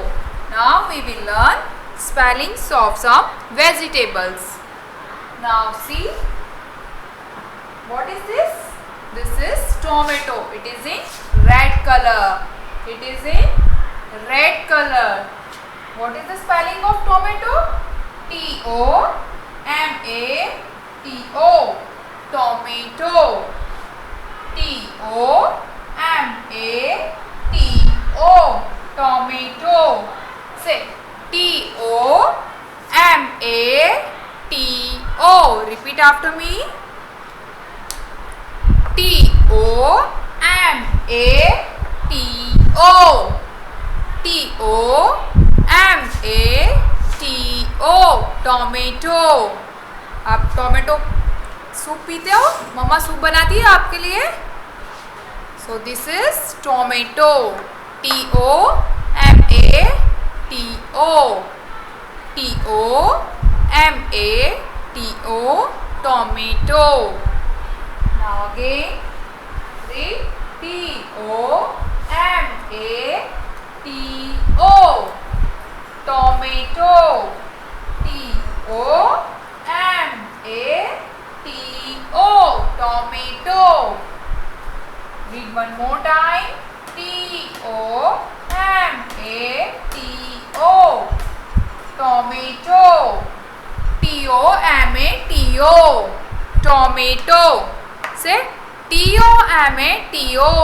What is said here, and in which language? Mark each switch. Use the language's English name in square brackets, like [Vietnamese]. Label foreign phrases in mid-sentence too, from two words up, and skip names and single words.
[English] Now we will learn spellings of some vegetables. Now see, what is this? This is tomato. It is in red color. It is in red color. What is the spelling of tomato? T-O-M-A-T-O. Tomato. T-O-M-A-T-O. Tomato. Say, T-O-M-A-T-O. Repeat after me. T-O-M-A-T-O. T-O-M-A-T-O. [Hindi] टोमेटो. आप [English] tomato soup [Hindi] पीते हो? मम्मा सूप बनाती है आपके लिए. [English] So this is tomato. T-O-M-A-T-O. T-O-M-A-T-O. Tomato. Now again, read T-O-M-A-T-O. Tomato. T-O-M-A-T-O. Tomato. Read one more time. T-O-M-A-T-O. Tomato. T-O-M-A-T-O. Tomato. Say, T-O-M-A-T-O.